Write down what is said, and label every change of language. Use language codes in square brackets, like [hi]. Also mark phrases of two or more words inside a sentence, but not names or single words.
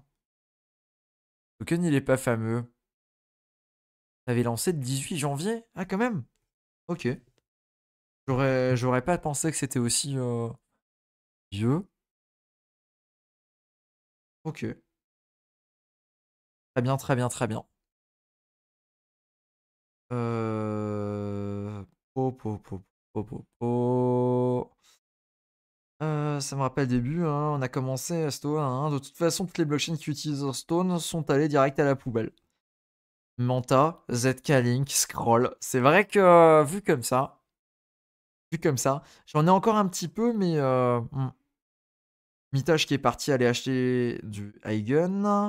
[fr] Le token, il est pas fameux. T'avais lancé le 18 janvier? Ah, quand même. Ok. J'aurais pas pensé que c'était aussi vieux. Ok. Très bien, très bien, très bien. Euh... Po, po, po, po, po, po. Ça me rappelle le début, hein, on a commencé à Stone, hein. De toute façon, toutes les blockchains qui utilisent Stone sont allées direct à la poubelle. Manta, ZK Link, Scroll. C'est vrai que vu comme ça, j'en ai encore un petit peu, mais Mitage qui est parti aller acheter du Eigen.